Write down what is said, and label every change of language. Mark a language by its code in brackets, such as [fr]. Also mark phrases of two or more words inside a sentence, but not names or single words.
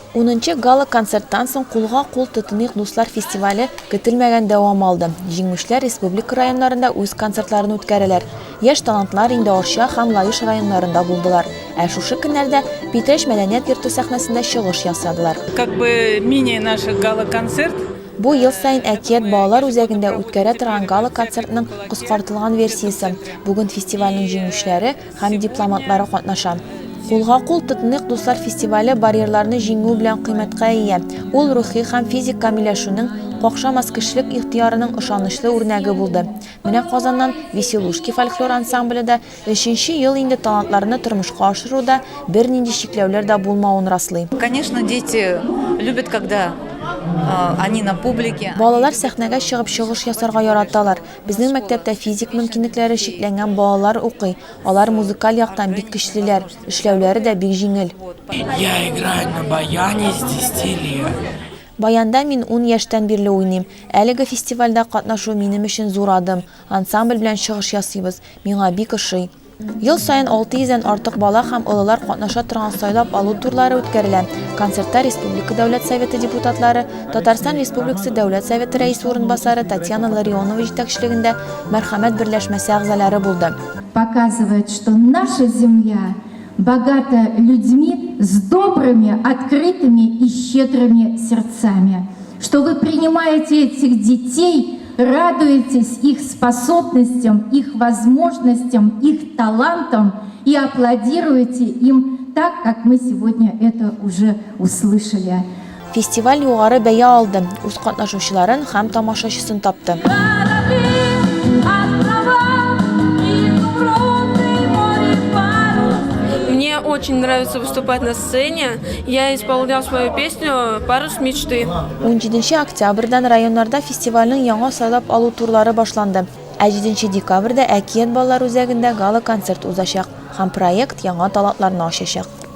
[tt] 10-нчы гала концерттан соң Кулга-кул Тотыныйк дуслар фестивале көтелмәгән дәвам алды. Җиңүчеләр республика районнарында үз концертларын үткәрәләр. Яшь талантлар инде Арча һәм Лаеш районнарында булдылар. Ә шушы көннәрдә Питрәч мәдәният йорты сәхнәсендә чыгыш ясадылар. [ru] Как бы мини наш гала-концерт. [tt] Бу ел сайын әкият балалар үзәгендә үткәрә торган гала концертның кыскартылган версиясе. Бүген фестивальнең җиңүчеләре һәм дипломатлары катнаша. Кулга-кул Тотыныйк дуслар фестивале барьерларны җиңү белән кыйммәткә ия. Ул рухи һәм физик камилләшүнең, какшамас кешелек ихтыярының ышанычлы үрнәге булды. Менә Казаннан Веселушки фольклор ансамбле дә 3нче ел инде талантларны тормышка ашыруда бернинди чикләүләр дә булмавын раслый. [ru] Конечно, дети любят, когда они на публике. [tt] Балалар сәхнәгә чыгып чыгыш ясарга яраталар. Безнең мәктәптә физик мөмкинлекләре шикләнгән балалар укый. Алар музыкаль яктан бик көчлеләр, эшләүләре дә бик җиңел. [ru] Я играю на баяне с 10 лет. [tt] Баянда мин 10 яшьтән бирле уйныйм. Әлеге фестивальдә катнашу минем өчен зур адым. Ансамбль белән чыгыш ясыйбыз. Миңа бик ошый. Ел сайын 600-дән артык бала һәм олылар катнаша торган сайлап алу турлары үткәрелә. Концертта Республика Дәүләт Советы депутатлары, Татарстан Республикасы Дәүләт Советы рәисе урынбасары Татьяна Ларионова җитәкчелегендә мәрхәмәт берләшмәсе әгъзалары булды. [ru] Показывает, что наша земля богата людьми с добрыми, открытыми и щедрыми сердцами. Что вы принимаете этих детей, радуетесь их способностям, их возможностям, их талантам и аплодируете им так, как мы сегодня это уже услышали. [tt] Фестиваль югары бәя алды, үз катнашучыларын һәм тамашачысын тапты. [ru] Мне очень нравится выступать на сцене. Я исполнял свою песню «Парус мечты». [tt] 17 октябрьдән районнарда фестивальнең яңа сайлап алу турлары башланды. 7 декабрьдә әкият балалар үзәгендә гала концерт узачак һәм проект яңа талантларны ачачак.